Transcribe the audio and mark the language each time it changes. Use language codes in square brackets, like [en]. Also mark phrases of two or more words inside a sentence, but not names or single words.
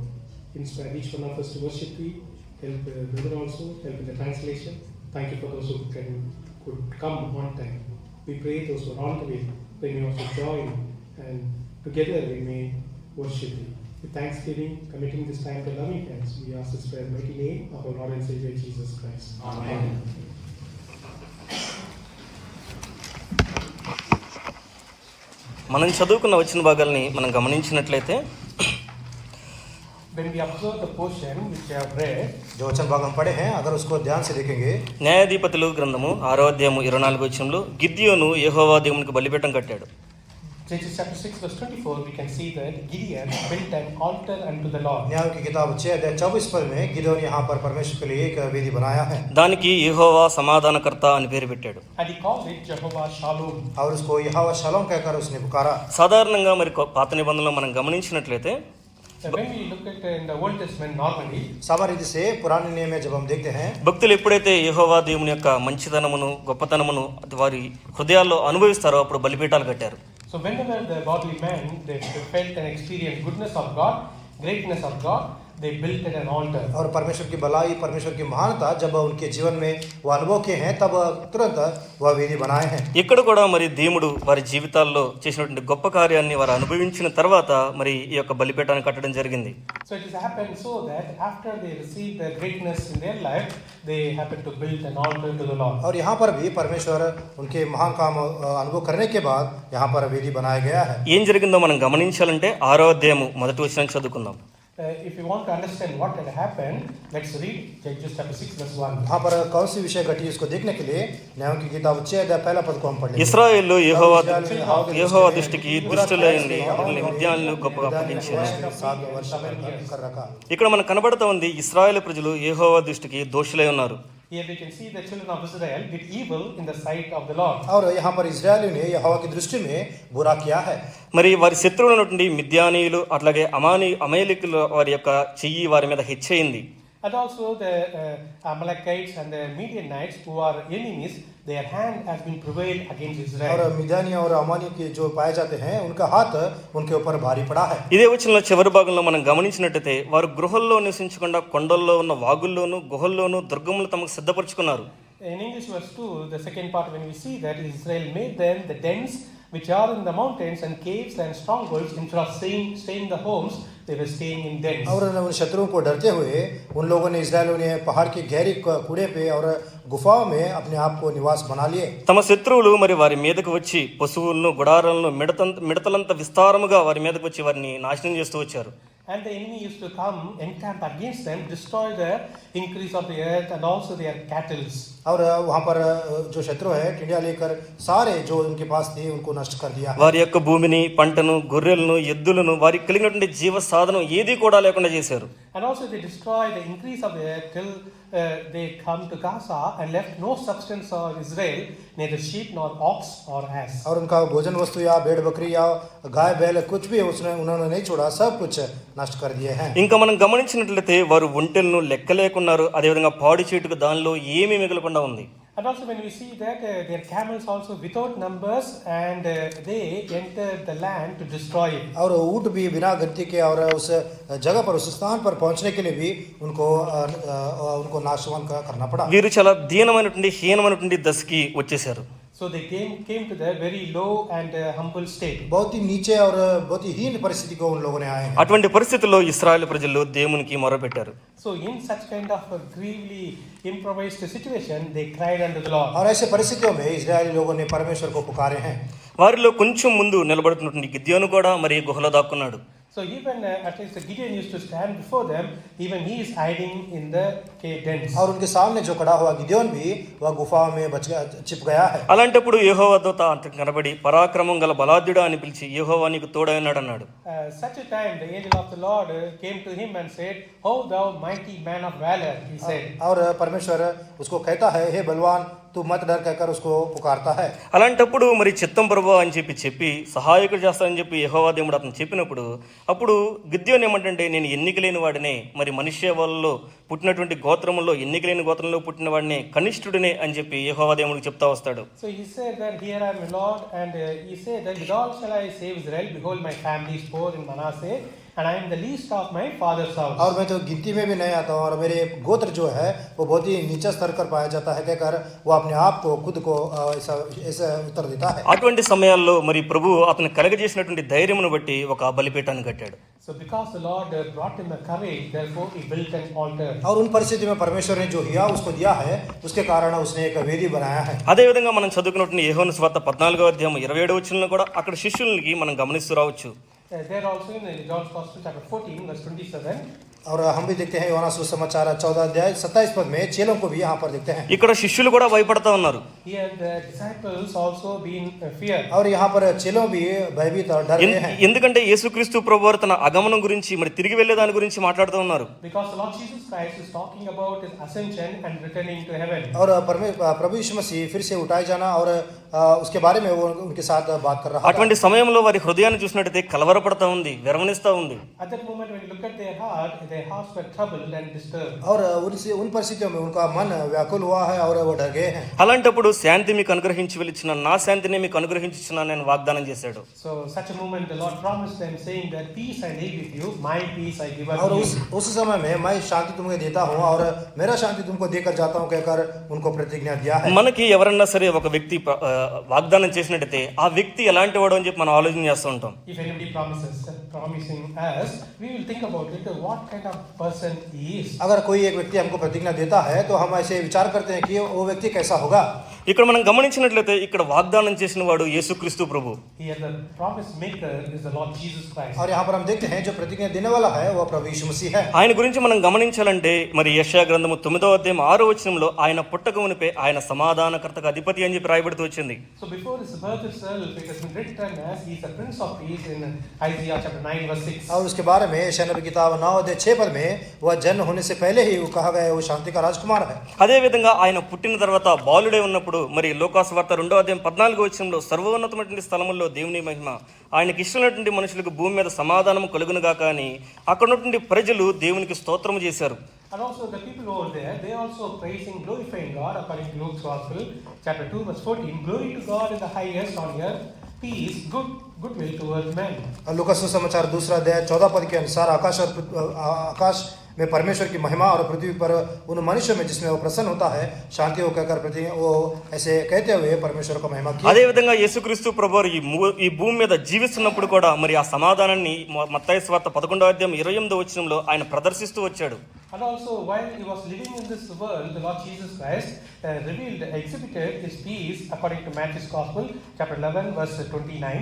[en] Inspire each one of us to worship Thee. Help the brother also, help in the translation. Thank You for those who could come on time. We pray those who are on the way, they may also join, and together we may worship Thee. With thanksgiving, committing this time to loving hands, we ask this prayer in the mighty name of our Lord and Savior Jesus Christ. Amen. [te] మనం చదువుకున్న వచ్చిన భాగాల్ని మనం గమనించినట్లయితే [en] When we observe the portion which we have read, [hi] जो वचन भाग हम पढ़े हैं अगर उसको ध्यान से देखेंगे, [te] న్యాయాధిపతులు గ్రంథము 6వ అధ్యాయము 24వ వచనంలో గిద్యోను యెహోవా దేవునికి బలిపీఠం కట్టాడు. [en] Judges chapter 6 verse 24, we can see that Gideon built an altar unto the Lord. [hi] न्याय की किताब 6 अध्याय 24 पद में गिदोन यहाँ पर परमेश्वर के लिए एक वेदी बनाया है, [te] దానికి యెహోవా సమాధానకర్త అని పేరు పెట్టాడు. [en] And he called it Jehovah Shalom. [hi] और उसको यहोवा शालोम कहकर उसने पुकारा। [te] సాధారణంగా మరి పాత నిబంధనలో మనం గమనించినట్లయితే [en] When we look at in the Old Testament normally, [hi] सामान्य रीति से पुराने नियम में जब हम देखते हैं, [te] భక్తులు ఎప్పుడైతే యెహోవా దేవుని యొక్క మంచితనమును గొప్పతనమును వారి హృదయాల్లో అనుభవిస్తారో అప్పుడు బలిపీఠాలు కట్టారు. [en] so whenever the godly man they felt and experienced goodness of God, greatness of God, they built an altar. [hi] और परमेश्वर की भलाई, परमेश्वर की महानता जब उनके जीवन में वो अनुभव किए हैं तब तुरंत वह वेदी बनाए हैं। [te] ఇక్కడ కూడా మరి దేవుడు వారి జీవితాల్లో చేసినటువంటి గొప్ప కార్యాన్ని వారు అనుభవించిన తర్వాత మరి ఈ యొక్క బలిపీఠాన్ని కట్టడం జరిగింది. [en] So it has happened so that after they received the greatness in their life, they happened to build an altar to the Lord. [hi] और यहाँ पर भी परमेश्वर उनके महान काम अनुभव करने के बाद यहाँ पर वेदी बनाया गया है। [te] ఏం జరిగిందో మనం గమనించాలంటే 6వ అధ్యాయము 1వ వచనం చదువుకుందాం. [en] If you want to understand what had happened, let's read Judges chapter 6 verse 1. [hi] वहाँ पर कौन सी विषय घटी उसको देखने के लिए न्यायों की किताब 6 अध्याय पहला पद को हम पढ़ लेंगे। [te] ఇశ్రాయేలు యెహోవా దృష్టికి దుష్టులైంది, మిద్యానులు గొప్పగా అప్పగించారు. [hi] 7 वर्ष कर रखा। [te] ఇక్కడ మనకు కనబడుతూ ఉంది ఇశ్రాయేలు ప్రజలు యెహోవా దృష్టికి దోషులై ఉన్నారు. [en] Here we can see the children of Israel did evil in the sight of the Lord. [hi] और यहाँ पर इस्राएलियों ने यहोवा की दृष्टि में बुरा किया है। [te] మరి వారి శత్రువులైనటువంటి మిద్యానీయులు అట్లాగే అమాలేకులు వారి యొక్క చెయ్యి వారి మీద హెచ్చయింది. [en] And also the Amalekites and the Midianites who are enemies, their hand has been prevailed against Israel. [hi] और मिद्यानी और अमानी के जो पाए जाते हैं उनका हाथ उनके ऊपर भारी पड़ा है। [te] ఇదే వచనంలో చివరి భాగంలో మనం గమనించినట్లయితే వారు గృహల్లో నివసించకుండా కొండల్లో ఉన్న వాగుల్లోను గుహల్లోను దుర్గములు తమకు సిద్ధపరచుకున్నారు. [en] In English verse 2, the second part, when we see that Israel made them the dens which are in the mountains and caves and strongholds, instead of staying in the homes, they were staying in dens. [hi] और उन शत्रुओं को डरते हुए उन लोगों ने इस्राएलियों ने पहाड़ की गहरी कूड़े पे और गुफाओं में अपने आप को निवास बना लिए। [te] తమ శత్రువులు మరి వారి మీదకు వచ్చి పశువులను గుడారాలను మిడతలంత విస్తారముగా వారి మీదకు వచ్చి వారిని నాశనం చేస్తూ వచ్చారు. [en] and the enemy used to come, encamp against them, destroy the increase of the earth and also their cattle. [hi] और वहाँ पर जो शत्रु है टिंडिया लेकर सारे जो उनके पास थे उनको नष्ट कर दिया। [te] వారి యొక్క భూమిని, పంటను, గొర్రెలను, ఎద్దులను, వారికి కలిగినటువంటి జీవ సాధనం ఏది కూడా లేకుండా చేశారు. [en] And also they destroyed the increase of the earth till they come to Gaza and left no substance for Israel, neither sheep nor ox or ass. [hi] और उनका भोजन वस्तु या भेड़ बकरी या गाय बैल कुछ भी उन्होंने नहीं छोड़ा, सब कुछ नष्ट कर दिए हैं। [te] ఇంకా మనం గమనించినట్లయితే వారు ఒంటెలను లెక్కలేకున్నారు. అదేవిధంగా పాడి చెట్టుకు దానిలో ఏమీ మిగలకుండా ఉంది. [en] And also when we see that their camels also without numbers and they entered the land to destroy it. [hi] और ऊँट भी बिना गिनती के और उस जगह पर उस स्थान पर पहुंचने के लिए भी उनको नाशवान करना पड़ा। [te] వీరు చాలా దీనమైనటువంటి హీనమైనటువంటి దశకి వచ్చేసారు. [en] So they came to the very low and humble state. [hi] बहुत ही नीचे और बहुत ही हीन परिस्थिति को उन लोगों ने आए हैं। [te] అటువంటి పరిస్థితుల్లో ఇశ్రాయేలు ప్రజలు దేవునికి మొరపెట్టారు. [en] So in such kind of a grievely improvised situation, they cried unto the Lord. [hi] और ऐसे परिस्थितियों में इजरायली लोगों ने परमेश्वर को पुकारे हैं। [te] వారిలో కొంచెం ముందు నిలబడుతున్నటువంటి గిద్యోను కూడా మరి గుహలో దాక్కున్నాడు. [en] So even at least Gideon used to stand before them, even he is hiding in the cave dens. [hi] और उनके सामने जो खड़ा हुआ गिदोन भी वह गुफा में छिप गया है। [te] అలాంటప్పుడు యెహోవా దూత అంతకు కనబడి పరాక్రమం గల బలాఢ్యుడా అని పిలిచి యెహోవా నీకు తోడై ఉన్నాడు అన్నాడు. [en] Such a time the angel of the Lord came to him and said, "Oh thou mighty man of valor," he said. [hi] और परमेश्वर उसको कहता है, हे बलवान तू मत डर कहकर उसको पुकारता है। [te] అలాంటప్పుడు మరి చిత్తం ప్రభువా అని చెప్పి సహాయకుడు చేస్తానని చెప్పి యెహోవా దేవుడు అతను చెప్పినప్పుడు అప్పుడు గిద్యోను ఏమంటే నేను ఎన్నిక లేని వాడినే, మరి మనుష్య వాళ్ళలో పుట్టినటువంటి గోత్రములో ఎన్నిక లేని గోత్రంలో పుట్టిన వాడినే, కనిష్ఠుడినే అని చెప్పి యెహోవా దేవుడికి చెప్తా వస్తాడు. [en] So he said that here I am a Lord, and he said that with all shall I save Israel. Behold my family is poor in Manasseh, and I am the least of my father's house. [hi] और मैं तो गिनती में भी नहीं आता हूँ और मेरे गोत्र जो है वो बहुत ही नीचा स्तर पर पाया जाता है कहकर वो अपने आप को खुद को ऐसा उत्तर देता है। [te] అటువంటి సమయాల్లో మరి ప్రభు అతను కలగజేసినటువంటి ధైర్యమును బట్టి ఒక బలిపీఠాన్ని కట్టాడు. [en] So because the Lord brought him a courage, therefore he built an altar. [hi] और उन परिस्थिति में परमेश्वर ने जो हिया उसको दिया है उसके कारण उसने एक वेदी बनाया है। [te] అదే విధంగా మనం చదువుకున్నటువంటి యోహాను సువార్త 14వ అధ్యాయం 27వ వచనంలో కూడా అక్కడ శిష్యులకి మనం గమనిస్తూ రావచ్చు. [en] There also in John's Gospel chapter 14 verse 27. [hi] और हम भी देखते हैं योना सुसमाचार 14 अध्याय 27 पद में चेलों को भी यहाँ पर देखते हैं। [te] ఇక్కడ శిష్యులు కూడా భయపడతా ఉన్నారు. [en] Here the disciples also been fear. [hi] और यहाँ पर चेलों भी भयभीत और डर रहे हैं। [te] ఎందుకంటే యేసుక్రీస్తు ప్రభువారు తన అగమనం గురించి మరి తిరిగి వెళ్ళే దాని గురించి మాట్లాడుతూ ఉన్నారు. [en] Because the Lord Jesus Christ is talking about his ascension and returning to heaven. [hi] और प्रभु यीशु मसीह फिर से उठाए जाना और उसके बारे में वो उनके साथ बात कर रहा है। [te] అటువంటి సమయంలో వారి హృదయాన్ని చూసినట్లయితే కలవరపడతా ఉంది, వెరవనిస్తా ఉంది. [en] At that moment when you look at their hearts were troubled and disturbed. [hi] और उन परिस्थितियों में उनका मन व्याकुल हुआ है और वो डर गए हैं। [te] అలాంటప్పుడు శాంతి మీకు అనుగ్రహించి వెళ్ళిన నా శాంతిని మీకు అనుగ్రహించుచున్నాను నేను వాగ్దానం చేశాడు. [en] So such a moment the Lord promised them saying that peace I leave with you, my peace I give [hi] और [en] unto you. [hi] उस समय में मैं शांति तुम्हें देता हूँ और मेरा शांति तुमको देकर जाता हूँ कहकर उनको प्रतिज्ञा दिया है। [te] మనకి ఎవరన్నా సరే ఒక వ్యక్తి వాగ్దానం చేసినట్టయితే ఆ వ్యక్తి ఎలాంటి వాడు అని చెప్పి మనం ఆలోచన చేస్తూ ఉంటాం. [en] If anybody promising us, we will think about it, what kind of person he is. [hi] अगर कोई एक व्यक्ति हमको प्रतिज्ञा देता है तो हम ऐसे विचार करते हैं कि वो व्यक्ति कैसा होगा। [te] ఇక్కడ మనం గమనించినట్లయితే ఇక్కడ వాగ్దానం చేసిన వాడు యేసుక్రీస్తు ప్రభు. [en] Here the promise maker is the Lord Jesus Christ. [hi] और यहाँ पर हम देखते हैं जो प्रतिज्ञा देने वाला है वो प्रभु यीशु मसीह है। [te] ఆయన గురించి మనం గమనించాలంటే మరి యెషయా గ్రంథము 9వ అధ్యాయం 6వ వచనంలో ఆయన పుట్టక మునిపే ఆయన సమాధానకర్తకు అధిపతి అని చెప్పి రాయబడుతూ వచ్చింది. [en] So before his birth itself it has been written as he is a prince of peace in Isaiah chapter 9 verse 6. [hi] और उसके बारे में यशायाह नबी किताब 9 अध्याय 6 पद में वह जन्म होने से पहले ही वो कहा गया वो शांति का राजकुमार है। [te] అదే విధంగా ఆయన పుట్టిన తర్వాత బాలుడే ఉన్నప్పుడు మరి లోకాసు వార్త 2వ అధ్యాయం 14వ వచనంలో సర్వోన్నతమైనటువంటి స్థలముల్లో దేవుని మహిమ ఆయనకి ఇష్టమైనటువంటి మనుషులకు భూమి మీద సమాధానం కలుగునుగాక అని అక్కడ ఉన్నటువంటి ప్రజలు దేవునికి స్తోత్రము చేశారు. [en] And also the people over there, they also praising, glorifying God according to Luke's Gospel chapter 2 verse 14. Glory to God in the highest on earth, peace, goodwill towards men. [hi] लूका सुसमाचार 2 अध्याय 14 पद के अनुसार आकाश में परमेश्वर की महिमा और पृथ्वी पर उन मनुष्यों में जिसमें वो प्रसन्न होता है शांति हो कहकर वो ऐसे कहते हुए परमेश्वर को महिमा की। [te] అదే విధంగా యేసుక్రీస్తు ప్రభువారు ఈ భూమి మీద జీవిస్తున్నప్పుడు కూడా మరి ఆ సమాధానాన్ని మత్తయి సువార్త 11వ అధ్యాయం 28వ వచనంలో ఆయన ప్రదర్శిస్తూ వచ్చాడు. [en] And also, while he was living in this world, the Lord Jesus Christ exhibited his peace according to Matthew's Gospel, chapter 11, verse 29.